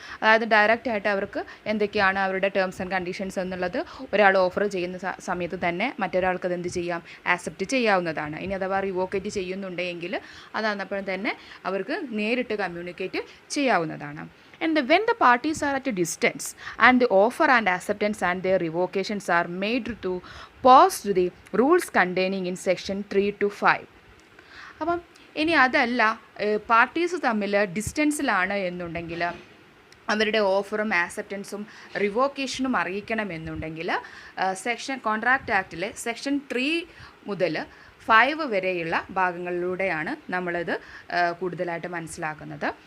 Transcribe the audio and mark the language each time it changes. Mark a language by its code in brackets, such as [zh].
[ml] അതായത് ഡയറക്റ്റ് ആയിട്ട് അവർക്ക് എന്തൊക്കെയാണ് അവരുടെ ടേംസ് ആൻഡ് കണ്ടീഷൻസ് എന്നുള്ളത് ഒരാൾ ഓഫർ ചെയ്യുന്ന സമയത്ത് തന്നെ മറ്റൊരാൾക്ക് അത് എന്ത് ചെയ്യാം, ആക്സെപ്റ്റ് ചെയ്യാവുന്നതാണ്. ഇനി അഥവാ റിവോക്കേറ്റ് ചെയ്യുന്നുണ്ടെങ്കിൽ അതാകുന്നപ്പോഴും തന്നെ അവർക്ക് നേരിട്ട് കമ്മ്യൂണിക്കേറ്റ് ചെയ്യാവുന്നതാണ്. [en] And when the parties are at a distance and the offer and acceptance and their revocations are made to post the rules containing in section 3 to 5. [ml] അപ്പം ഇനി അതല്ല, പാർട്ടീസ് തമ്മിൽ ഡിസ്റ്റൻസിലാണ് എന്നുണ്ടെങ്കിൽ അവരുടെ ഓഫറും ആക്സെപ്റ്റൻസും റിവോക്കേഷനും അറിയിക്കണമെന്നുണ്ടെങ്കിൽ കോൺട്രാക്റ്റ് ആക്റ്റിലെ സെക്ഷൻ 3 മുതൽ 5 വരെയുള്ള ഭാഗങ്ങളിലൂടെയാണ് നമ്മളിത് കൂടുതലായിട്ട് മനസ്സിലാക്കുന്നത്.